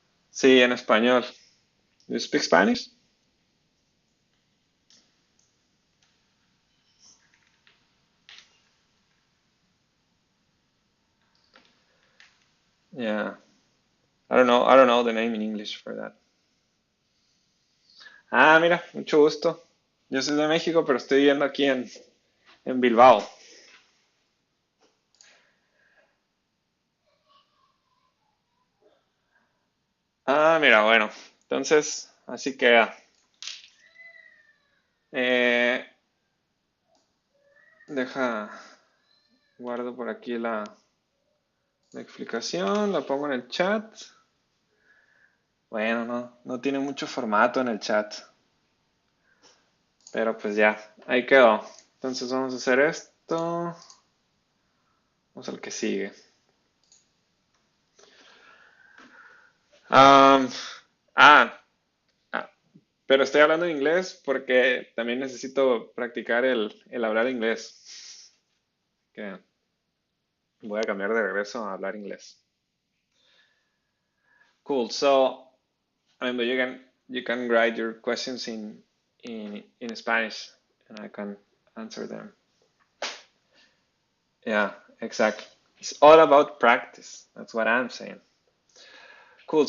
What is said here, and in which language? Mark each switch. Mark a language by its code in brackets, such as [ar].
[es] Sí, en español. [en] Do you speak Spanish? Yeah. I don't know the name in English for that. [es] Ah, mira, mucho gusto. Yo soy de México, pero estoy viviendo aquí en Bilbao. Ah, mira, bueno. Entonces, así queda. Eh, deja, guardo por aquí la explicación, la pongo en el chat. Bueno, no tiene mucho formato en el chat, pero pues ya, ahí quedó. Entonces vamos a hacer esto. Vamos al que sigue. Um, ah, ah, pero estoy hablando en inglés porque también necesito practicar el hablar inglés. Que voy a cambiar de regreso a hablar inglés. [en] Cool. So, I mean, you can write your questions in Spanish, and I can answer them. Yeah, exactly. It's all about practice. That's what I'm saying. Cool.